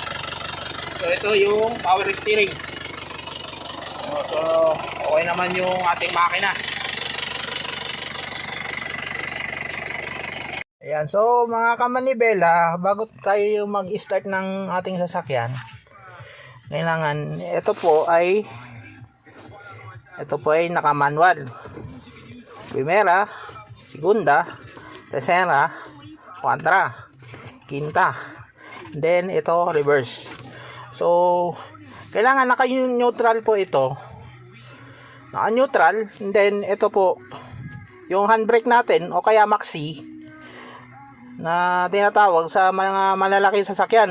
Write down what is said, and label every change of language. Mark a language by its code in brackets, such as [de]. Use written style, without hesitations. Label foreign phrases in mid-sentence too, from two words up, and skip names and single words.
[tl] So ito yung [en] power steering. [tl] So okay naman yung ating makina. Ayan, so mga kamanibela, bago tayo mag-start ng ating sasakyan, kailangan ito po ay naka-manual. [es] Primera, segunda, tercera, cuarta. Quinta. [tl] Then ito reverse. So kailangan naka-neutral po ito. Naka-neutral. [en] And then [tl] ito po yung handbrake natin o kaya maxi na tinatawag sa mga malalaking sasakyan.